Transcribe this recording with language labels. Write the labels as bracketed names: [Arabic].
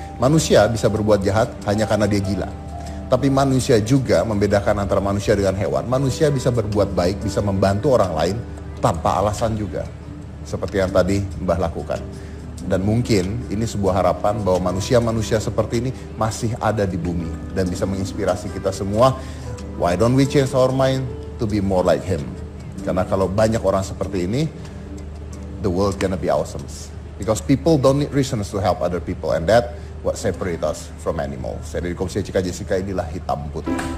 [Indonesian] Manusia bisa berbuat jahat hanya karena dia gila. Tapi manusia juga membedakan antara manusia dengan hewan. Manusia bisa berbuat baik, bisa membantu orang lain tanpa alasan juga. Seperti yang tadi Mbah lakukan. Dan mungkin ini sebuah harapan bahwa manusia-manusia seperti ini masih ada di bumi. Dan bisa menginspirasi kita semua. [English] Why don't we change our mind to be more like him? [Indonesian] Karena kalau banyak orang seperti ini, [English] the world gonna be awesome. Because people don't need reasons to help other people. And that what separate us from animals. [Indonesian] Saya dari Komisi Cika Jessica, inilah Hitam Putih.